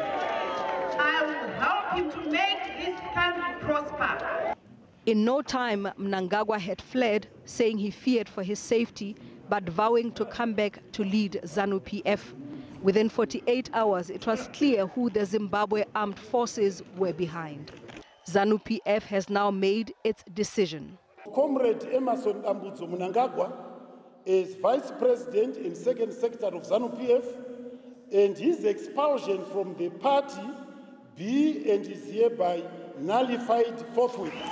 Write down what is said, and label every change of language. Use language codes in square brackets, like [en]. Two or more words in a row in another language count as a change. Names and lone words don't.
[en] I will help him to make this country prosper. In no time, Mnangagwa had fled, saying he feared for his safety, but vowing to come back to lead ZANU-PF. Within 48 hours, it was clear who the Zimbabwe armed forces were behind. ZANU-PF has now made its decision. Comrade Emerson Ambudzo Mnangagwa is vice president in second sector of ZANU-PF, and his expulsion from the party be and is hereby nullified forthwith.